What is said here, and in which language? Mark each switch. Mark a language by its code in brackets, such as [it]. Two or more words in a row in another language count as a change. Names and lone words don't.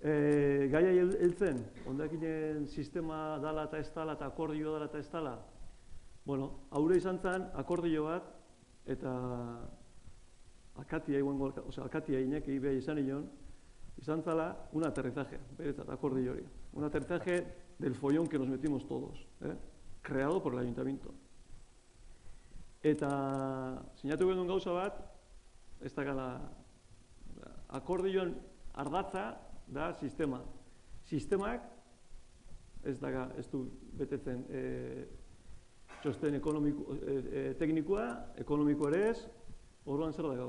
[eu] Gaia heltzen, hondakinen sistema dala eta ez dala, eta akordioa dala eta ez dala. Bueno, haure izan zen akordio bat, eta Alkatia Iñaki behar izan zala [es] un aterrizaje, [eu] beretzat, akordio hori. [es] Un aterrizaje del follón que nos metimos todos, creado por el ayuntamiento. [eu] Eta sinatu genuen gauza bat, ez da gala, akordioan ardatza da sistema. Sistemak ez du betetzen txosten teknikoa, ekonomikoa ere ez, orduan zer da gau.